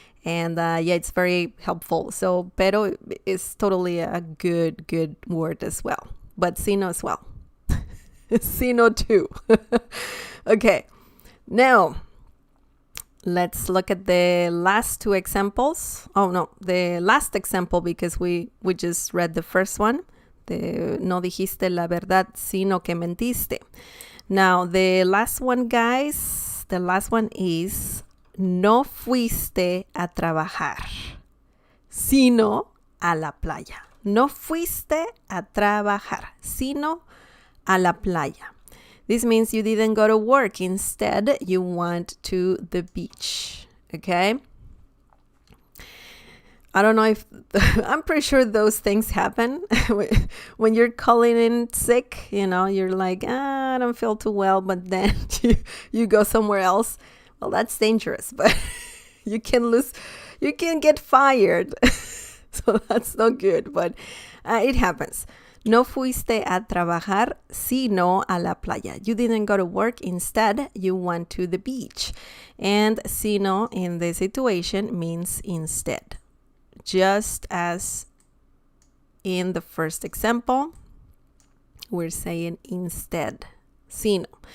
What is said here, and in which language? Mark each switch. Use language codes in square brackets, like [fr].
[en] And yeah, it's very helpful. So, pero is totally a good word as well. But sino as well. Sino too. Okay. Now, let's look at the last two examples. Oh, no, the last example, because we just read the first one. [es] No dijiste la verdad, sino que mentiste. [en] Now, the last one, guys, the last one is [es] no fuiste a trabajar, sino a la playa. No fuiste a trabajar, sino a la playa. [en] This means you didn't go to work. Instead, you went to the beach. Okay? I don't know if... I'm pretty sure those things happen. When you're calling in sick, you know, you're like, I don't feel too well, but then you go somewhere else. Well, that's dangerous, but you can get fired. So that's not good, but it happens. [es] No fuiste a trabajar, sino a la playa. [en] You didn't go to work. Instead, you went to the beach. And sino in this situation means instead. Just as in the first example, we're saying instead. Sino.